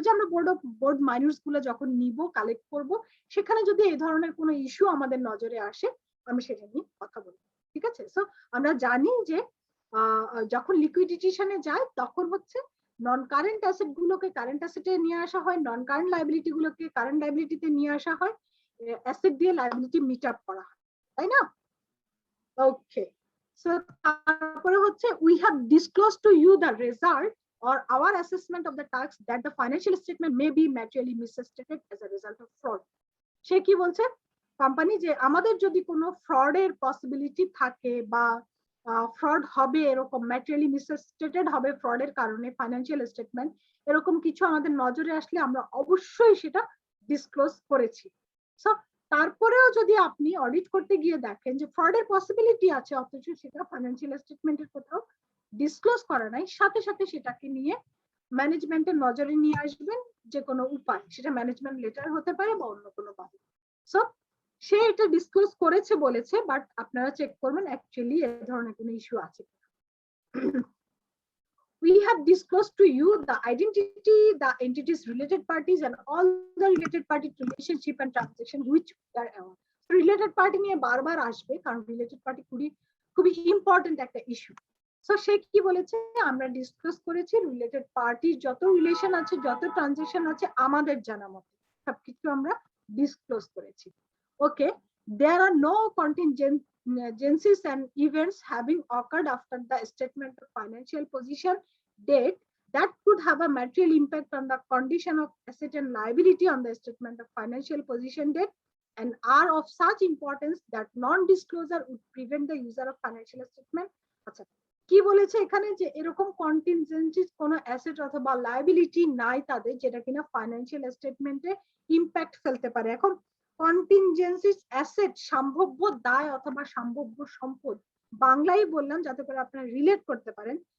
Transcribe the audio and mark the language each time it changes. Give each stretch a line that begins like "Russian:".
Bangla: ওই যে আমরা বোর্ড মাইনরস গুলো যখন নিব, কালেক্ট করব, সেখানে যদি এই ধরনের কোনো ইস্যু আমাদের নজরে আসে আমরা সেটা নিয়ে কথা বলবো। ঠিক আছে, সো আমরা জানি যে যখন লিকুইডিটেশনে যায় তখন হচ্ছে নন কারেন্ট অ্যাসেট গুলোকে কারেন্ট অ্যাসেটে নিয়ে আসা হয়, নন কারেন্ট লায়াবিলিটি গুলোকে কারেন্ট লায়াবিলিটিতে নিয়ে আসা হয়, অ্যাসেট দিয়ে লায়াবিলিটি মিট আপ করা হয়, তাই না? ওকে, সো তারপরে হচ্ছে
English: We have disclose to you the result or our assessment of the tax that the financial statement may be materially misstated as a result of fraud।
Bangla: সে কি বলছে company, যে আমাদের যদি কোনো ফ্রডের পসিবিলিটি থাকে বা ফ্রড হবে, এরকম ম্যাটেরিয়ালি মিসস্টেটেড হবে ফ্রডের কারণে ফাইন্যান্সিয়াল স্টেটমেন্ট, এরকম কিছু আমাদের নজরে আসলে আমরা অবশ্যই সেটা ডিসক্লোজ করেছি। সো তারপরেও যদি আপনি অডিট করতে গিয়ে দেখেন যে ফ্রডের পসিবিলিটি আছে, অথচ সেটা ফাইন্যান্সিয়াল স্টেটমেন্টের কোথাও ডিসক্লোজ করা নাই, সাথে সাথে সেটাকে নিয়ে ম্যানেজমেন্টের নজরে নিয়ে আসবেন যে কোনো উপায়, সেটা ম্যানেজমেন্ট লেটার হতে পারে বা অন্য কোনো ভাবে। সো সে এটা ডিসক্লোজ করেছে বলেছে, বাট আপনারা চেক করবেন অ্যাকচুয়ালি এই ধরনের কোনো ইস্যু আছে।
English: We have disclosed to you the identity, the entities, related parties, and all the related party relationship and transaction which are aware.
Bangla: Related party নিয়ে বারবার আসবে, কারণ রিলেটেড পার্টি খুবই ইম্পর্টেন্ট একটা ইস্যু। সো সে কি বলেছে, আমরা ডিসকাস করেছি রিলেটেড পার্টির যত রিলেশন আছে, যত ট্রানজাকশন আছে আমাদের জানা মতে সবকিছু আমরা ডিসক্লোজ করেছি।
English: Okay, there are no contingencies and events having occurred after the statement of financial position date that could have a material impact on the condition of asset and liability on the statement of financial position date and are of such importance that non-disclosure would prevent the user of financial statement.
Bangla: আচ্ছা, কি বলেছে এখানে যে এরকম কন্টিনজেন্সিস কোনো asset অথবা liability নাই তাদের, যেটা কিনা ফাইন্যান্সিয়াল স্টেটমেন্টে ইম্প্যাক্ট ফেলতে পারে। এখন কন্টিনজেন্সিস অ্যাসেট সম্ভাব্য দায় অথবা সম্ভাব্য সম্পদ, বাংলায় বললাম যাতে করে আপনারা রিলেট করতে পারেন।